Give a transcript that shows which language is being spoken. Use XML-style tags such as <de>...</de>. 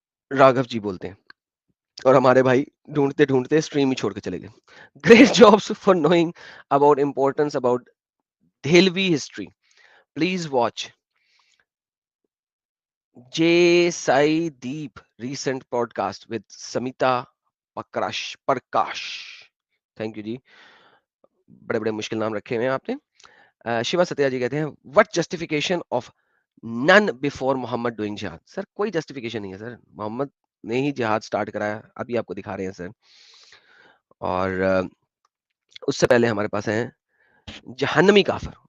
<ur>راگھو جی بولتے ہیں, اور ہمارے بھائی ڈھونڈتے ڈھونڈتے اسٹریم ہی چھوڑ کے چلے گئے.</ur> <en>Great jobs for knowing about importance about Dehlvi history. Please watch J Sai Deep recent podcast with Smita Prakash.</en> <ur>Thank you جی, بڑے بڑے مشکل نام رکھے ہوئے ہیں آپ نے. شیوا ستیا جی کہتے ہیں</ur> <en>What justification of none before Muhammad doing جہاد.</en> <ur>سر کوئی جسٹیفیکیشن نہیں ہے سر, محمد نے ہی جہاد سٹارٹ کرایا, ابھی آپ کو دکھا رہے ہیں سر. اور اس سے پہلے ہمارے پاس ہیں جہنمی کافر.</ur>